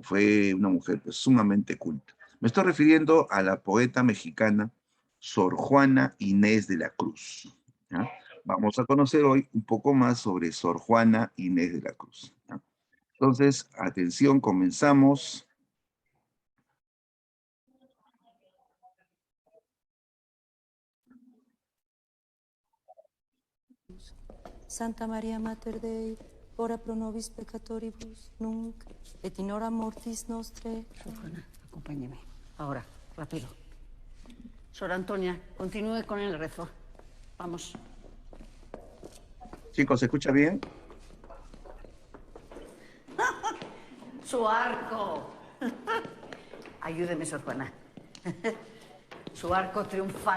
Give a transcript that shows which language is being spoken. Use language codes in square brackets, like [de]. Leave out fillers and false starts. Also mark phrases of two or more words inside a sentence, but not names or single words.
[es] Fue una mujer pues sumamente culta. Me estoy refiriendo a la poeta mexicana Sor Juana Inés de la Cruz, ¿ya? Vamos a conocer hoy un poco más sobre Sor Juana Inés de la Cruz, ¿ya? Entonces, atención, comenzamos. [la] Santa María Mater Dei, ora pro nobis peccatoribus, nunc et in hora mortis nostre. [es] Juana, acompáñeme. Ahora, rápido. Sor Antonia, continúe con el rezo. Vamos. Chicos, ¿se escucha bien? Su arco. Ayúdeme, Sor Juana. Su arco triunfal.